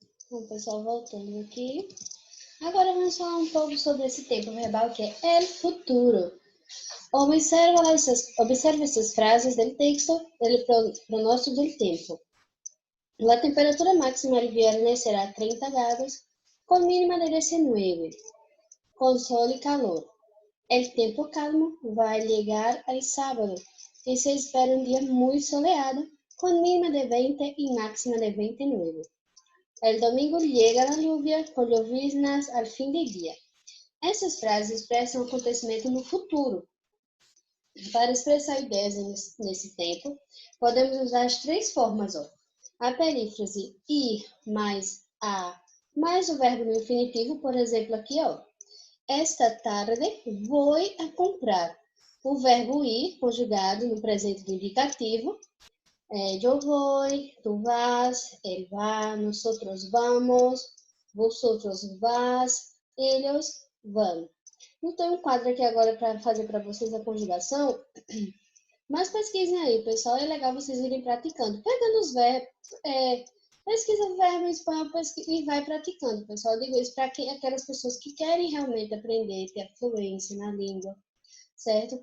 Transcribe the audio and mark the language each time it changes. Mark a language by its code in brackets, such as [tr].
[pt] Bom, pessoal, voltando aqui. Agora vamos falar um pouco sobre esse tempo verbal que é el futuro. Observe essas frases [es] del texto del pronóstico del tiempo. La temperatura máxima el viernes será 30 grados, con mínima de 19, con sol y calor. El tiempo calmo va a llegar el sábado, y se espera un día muy soleado, con mínima de 20 y máxima de 29. El domingo llega la lluvia, com lloviznas al fim de dia. [pt] Essas frases expressam acontecimento no futuro. Para expressar ideias nesse tempo, podemos usar as três formas, ó. A perífrase ir mais a, mais o verbo no infinitivo, por exemplo, aqui, ó. [es] Esta tarde vou a comprar. [pt] O verbo ir, conjugado no presente do indicativo, [es] yo voy, tú vas, él va, nosotros vamos, vosotros vas, [pt] ellos vão. Não tem um quadro aqui agora para fazer para vocês a conjugação, mas pesquisem aí, pessoal, é legal vocês irem praticando. Pegando os verbos, pesquisa o verbo em espanhol e vai praticando, pessoal. Eu digo isso para aquelas pessoas que querem realmente aprender, ter a fluência na língua, certo?